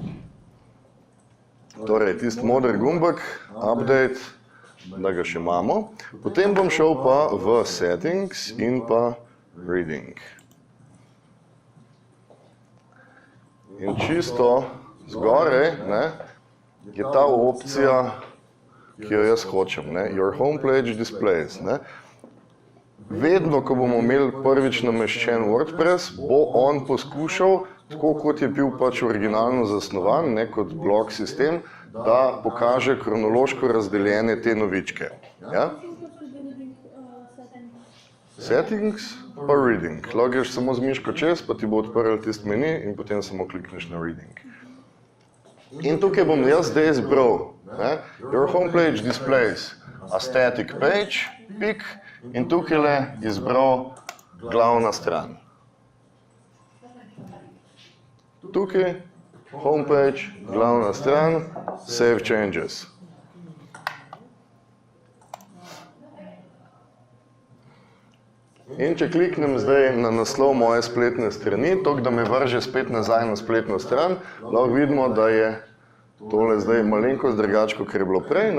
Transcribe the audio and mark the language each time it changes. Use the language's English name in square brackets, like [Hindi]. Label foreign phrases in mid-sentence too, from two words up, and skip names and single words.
[Slovenian] Torej, tisti moder gumbek, update, da ga še imamo. Potem bom šel pa v settings in pa reading. In čisto zgoraj, je ta opcija, ki jo jaz hočem, [English] Your homepage displays. [Slovenian] Vedno, ko bomo imeli prvič nameščen WordPress, bo on poskušal, tako kot je bil pač originalno zasnovan, kot blok sistem, da pokaže kronološko razdeljene te novičke. Settings pa reading. Logiraš samo z miško čez, pa ti bo odprl tisti meni in potem samo klikneš na reading. In tukaj bom jaz zdaj izbral, [English] Your homepage displays a static page, [Slovenian] pik, in tukaj le izbral glavna stran. Tukaj, homepage, glavna stran, [English] save changes. [Slovenian] In če kliknem zdaj na naslov moje spletne strani, to, da me vrže spet nazaj na spletno stran, lahko vidimo, da je tole zdaj malenkost drugače, kot je bilo prej.